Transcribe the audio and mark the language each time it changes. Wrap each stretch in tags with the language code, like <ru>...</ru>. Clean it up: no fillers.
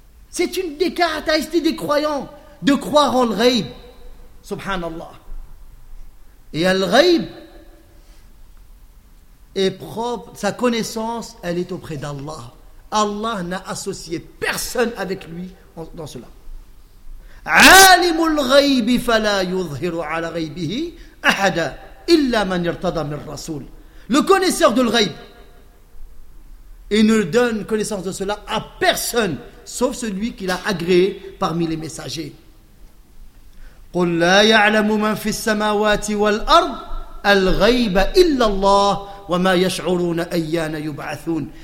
<fr>C'est une des caractéristiques des croyants de croire en le ghaïb. Subhanallah. Et Al-Ghaib est propre, sa connaissance, elle est auprès d'Allah. Allah n'a associé personne avec lui dans cela.</fr> <ar>عالم الغيب فلا يظهر على غيبه أحدا إلا من ارتضى من الرسول.</ar> <fr>Le connaisseur de l'ghaib. Il ne donne connaissance de cela à personne, sauf celui qu'il a agréé parmi les messagers.</fr> <ar>قُلْ لَا يَعْلَمُ مَنْ فِي السَّمَاوَاتِ وَالْأَرْضِ الْغَيْبَ إِلَّا اللَّهِ وَمَا يَشْعُرُونَ أَيَّانَ يُبْعَثُونَ.</ar>